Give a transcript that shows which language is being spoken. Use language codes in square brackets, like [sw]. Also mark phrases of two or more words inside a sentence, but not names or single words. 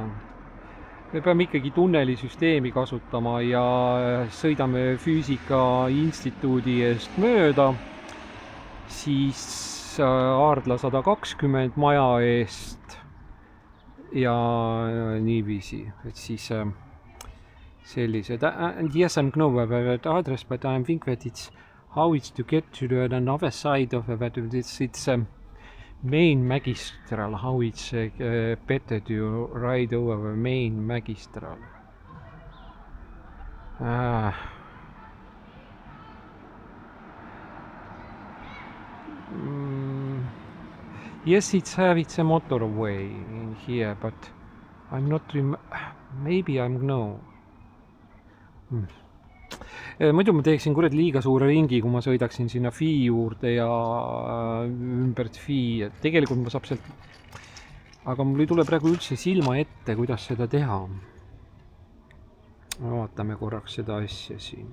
[et] Me peame ikkagi tunnelisüsteemi kasutama ja sõidame Füüsika Instituudi eest mööda, siis Aardla 120 maja eest ja niiviisi, et siis sellised. [en] And yes, I'm know about address, but I think that it's how it's to get to the other side of it. It's main magistral, how it's better to ride over main magistral. Yes, it's a motorway in here, but I'm not maybe I'm no. [et] Muidu ma teeksin kurat liiga suure ringi, kui ma sõidaksin sinna FI juurde ja ümbert FI. Tegelikult ma saab sealt, aga mul ei tule praegu üldse silma ette, kuidas seda teha. Vaatame korraks seda asja siin.